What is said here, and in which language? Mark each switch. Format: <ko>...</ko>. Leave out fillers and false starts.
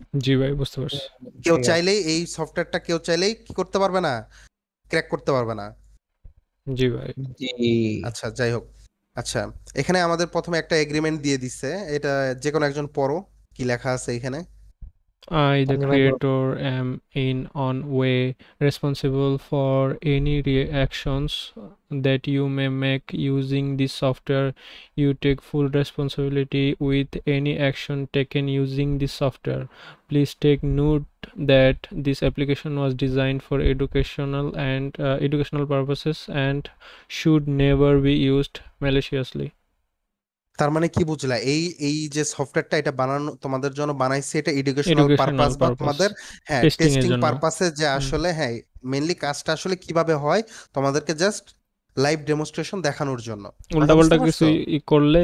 <bn>জি ভাই, বুঝতে পারছি। কেউ ঠিক আছে। চাইলেই এই সফটওয়্যারটা কেউ চাইলেই কি করতে পারবে না, ক্র্যাক করতে পারবে না। জি ভাই। জি। আচ্ছা যাই হোক, আচ্ছা এখানে আমাদের প্রথমে একটা এগ্রিমেন্ট দিয়ে দিচ্ছে, এটা যে কোনো একজন পড়ো কি লেখা আছে এখানে।</bn> <en>I, the</en> <bn>আপনি ভাই বলুন।</bn> <en>creator, am in on way responsible for any reactions that you may make using this software. You take full responsibility with any action taken using this software. Please take note that this application was designed for educational purposes and should never be used maliciously.</en> <bn>তার মানে কি বুঝলা, এই এই যে সফটওয়্যারটা এটা বানানো তোমাদের জন্য বানাইছে, এটা এডুকেশনাল</bn> <en>Educational</en> <bn>পারপাস বা</bn> <en>purpose,</en> <bn>তোমাদের হ্যাঁ testing এর টেস্টিং জন্য। পারপাসে যে আসলে হ্যাঁ মেইনলি কাজটা আসলে কিভাবে হয় তোমাদেরকে জাস্ট লাইভ ডেমনস্ট্রেশন দেখানোর জন্য। কথা বুঝতে উল্টাপাল্টা কিছু পারছো? করলে</bn>